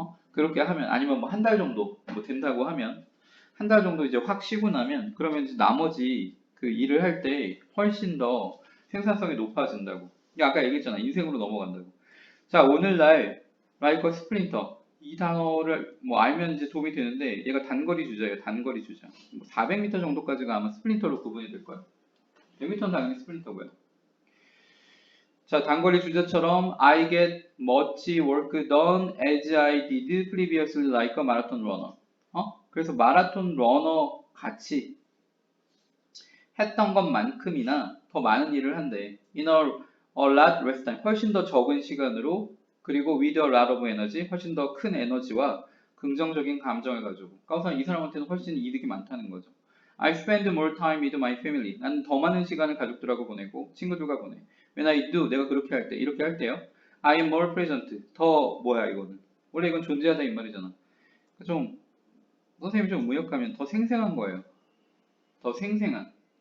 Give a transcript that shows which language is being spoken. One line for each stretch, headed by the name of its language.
Korean: 그렇게 하면 아니면 뭐 한 달 정도 뭐 된다고 하면 한 달 정도 이제 확 쉬고 나면 그러면 이제 나머지 그 일을 할 때 훨씬 더 생산성이 높아진다고. 아까 얘기했잖아. 인생으로 넘어간다고. 자 오늘날 라이커 스프린터 이 단어를 뭐 알면 이제 도움이 되는데 얘가 단거리 주자예요. 단거리 주자. 400m 정도까지가 아마 스프린터로 구분이 될 거예요. 100m는 당연히 스프린터고요. 자, 단거리 주자처럼
English: I get much work done as I did previously like a marathon runner.
Korean: 그래서 마라톤 러너 같이 했던 것만큼이나 더 많은 일을 한대.
English: In a lot less time.
Korean: 훨씬 더 적은 시간으로 그리고
English: with a lot of energy.
Korean: 훨씬 더 큰 에너지와 긍정적인 감정을 가지고. 그래서 이 사람한테는 훨씬 이득이 많다는 거죠.
English: I spend more time with my family.
Korean: 나는 더 많은 시간을 가족들하고 보내고 친구들과 보내.
English: When I do,
Korean: 내가 그렇게 할 때, 이렇게 할 때요.
English: I am more present.
Korean: 더 뭐야 이거는. 원래 이건 존재하다 이 말이잖아. 좀 선생님이 좀 무역하면 더 생생한 거예요. 더 생생한.